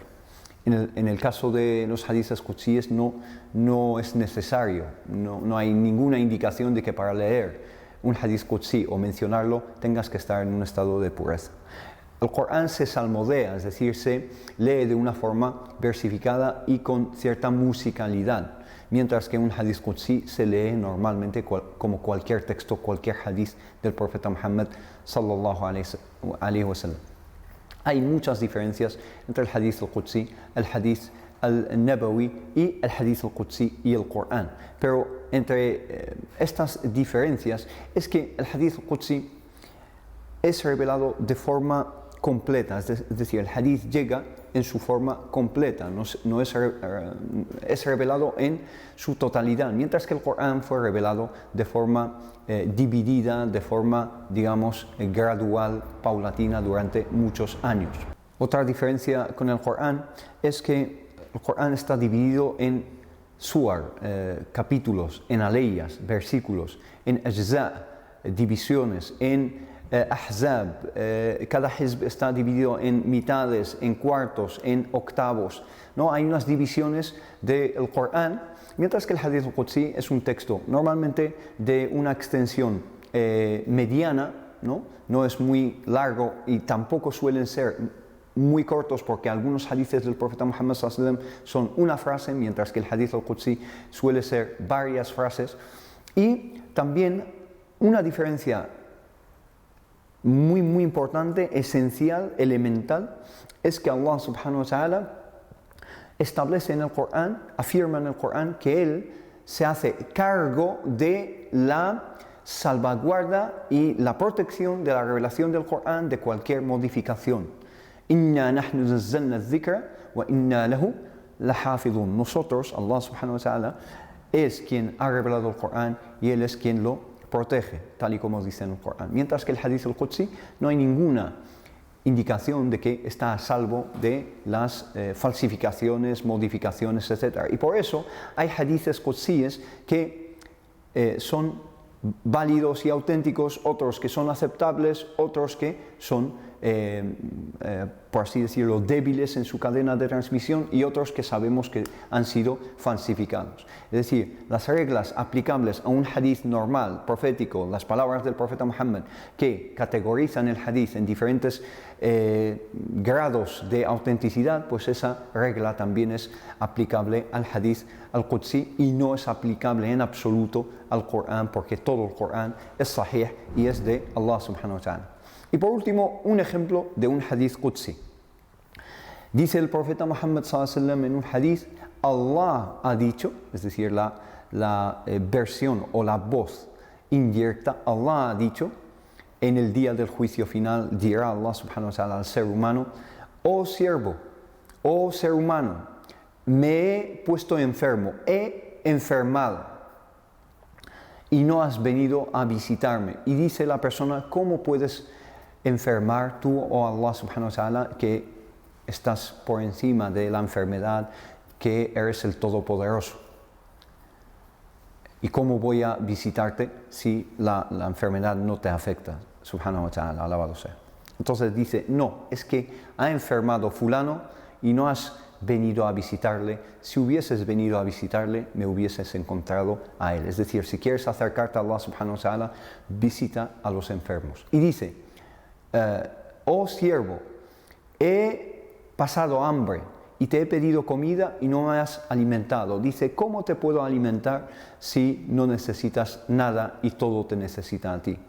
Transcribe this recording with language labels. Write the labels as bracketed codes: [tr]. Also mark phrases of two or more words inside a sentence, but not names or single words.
[es] En el caso de los hadiths qudsíes no es necesario, no hay ninguna indicación de que para leer un hadith qudsí o mencionarlo tengas que estar en un estado de pureza. El Corán se salmodea, es decir, se lee de una forma versificada y con cierta musicalidad, mientras que un hadith qudsí se lee normalmente como cualquier texto, cualquier hadith del profeta Muhammad [ar] صلى الله عليه وسلم. [es] Hay muchas diferencias entre el [ar] حديث القدسي, [es] el [ar] حديث النبوي [es] y el [ar] حديث القدسي [es] y el Corán. Pero entre estas diferencias es que el [ar] حديث القدسي [es] es revelado de forma completa, es decir, el hadith llega en su forma completa, no es revelado en su totalidad, mientras que el Corán fue revelado de forma dividida, de forma, digamos, gradual, paulatina durante muchos años. Otra diferencia con el Corán es que el Corán está dividido en suar, capítulos, en aleyas, versículos, en ajza, divisiones, en ahzab, cada hizb está dividido en mitades, en cuartos, en octavos, ¿no? Hay unas divisiones del Corán, mientras que el [ar] حديث القدسي [es] es un texto normalmente de una extensión mediana, no es muy largo y tampoco suelen ser muy cortos porque algunos hadiths del profeta Muhammad [ar] صلى الله عليه وسلم [es] son una frase, mientras que el [ar] حديث القدسي [es] suele ser varias frases. Y también una diferencia muy importante, esencial, elemental, es que Allah [ar] سبحانه وتعالى [es] establece en el Corán, afirma en el Corán que Él se hace cargo de la salvaguarda y la protección de la revelación del Corán de cualquier modificación. [ar] إنا نحن نزلنا الذكر وإنا له لحافظون. [es] Nosotros, Allah [ar] سبحانه وتعالى, [es] es quien ha revelado el Corán y Él es quien lo protege, tal y como dice en el Corán. Mientras que el [ar] حديث القدسي [es] no hay ninguna indicación de que está a salvo de las falsificaciones, modificaciones, etc. Y por eso hay hadiths qudsíes que son válidos y auténticos, otros que son aceptables, otros que son, por así decirlo, débiles en su cadena de transmisión y otros que sabemos que han sido falsificados. Es decir, las reglas aplicables a un hadith normal, profético, las palabras del profeta Muhammad, que categorizan el hadith en diferentes grados de autenticidad, pues esa regla también es aplicable al [ar] حديث القدسي [es] y no es aplicable en absoluto al Corán, porque todo el Corán es sahih y es de Allah [ar] سبحانه وتعالى. [es] Y por último, un ejemplo de un [ar] حديث قدسي. [es] Dice el profeta Muhammad [ar] صلى الله عليه وسلم [es] en un hadith: Allah ha dicho, es decir, la versión o la voz indirecta, Allah ha dicho, en el día del juicio final dirá Allah [ar] سبحانه وتعالى [es] al ser humano: oh siervo, oh ser humano, me he puesto enfermo, he enfermado y no has venido a visitarme. Y dice la persona: ¿cómo puedes enfermar tú, [ar] oh الله سبحانه وتعالى, [es] que estás por encima de la enfermedad, que eres el Todopoderoso? ¿Y cómo voy a visitarte si la enfermedad no te afecta? [ar] سبحانه وتعالى, [es] alabado sea. Entonces dice: no, es que ha enfermado fulano y no has venido a visitarle. Si hubieses venido a visitarle, me hubieses encontrado a él. Es decir, si quieres acercarte a Allah [ar] سبحانه وتعالى, [es] visita a los enfermos. Y dice: oh siervo, he pasado hambre y te he pedido comida y no me has alimentado. Dice: ¿cómo te puedo alimentar si no necesitas nada y todo te necesita a ti?